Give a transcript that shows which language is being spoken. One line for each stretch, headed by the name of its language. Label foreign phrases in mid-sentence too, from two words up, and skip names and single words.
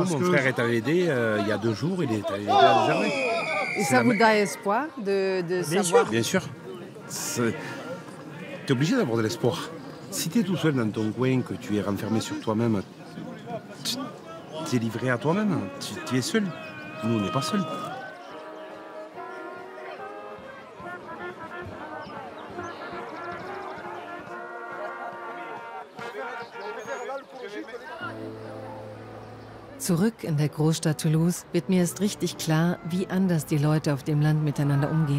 French: Mon frère est allé aider il y a 2 jours. Il est allé aider à Algernet. Et ça vous donne espoir de savoir? Bien sûr. Tu es obligé d'avoir de l'espoir. Si tu es tout seul dans ton coin, que tu es renfermé sur toi-même, tu es livré à toi-même. Tu es seul. Nous, on n'est pas seuls.
German: Zurück in der Großstadt Toulouse wird mir erst richtig klar, wie anders die Leute auf dem Land miteinander umgehen.